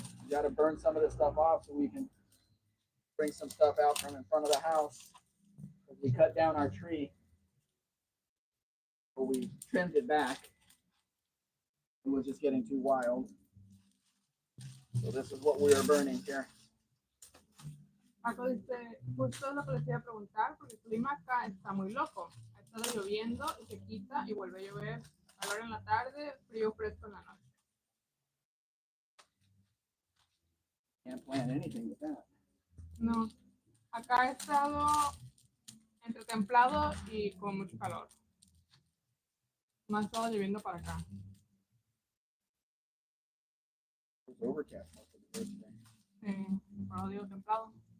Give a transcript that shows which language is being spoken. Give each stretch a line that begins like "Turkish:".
English: You got to burn some of this stuff off so we can bring some stuff out from in front of the house. We cut down our tree, but we trimmed it back. It was just getting too wild. So this is what we are burning here.
Spanish: Paco dice, justo lo que les iba a preguntar, porque el clima acá está muy loco. Ha estado lloviendo y se quita y vuelve a llover. Calor en la tarde, frío fresco en la noche.
English: Can't plant anything with that.
Spanish: No, acá ha estado entre templado y con mucho calor. No ha estado lloviendo para acá.
English: It was overcast most of the day today.
Spanish: Sí, por eso digo templado.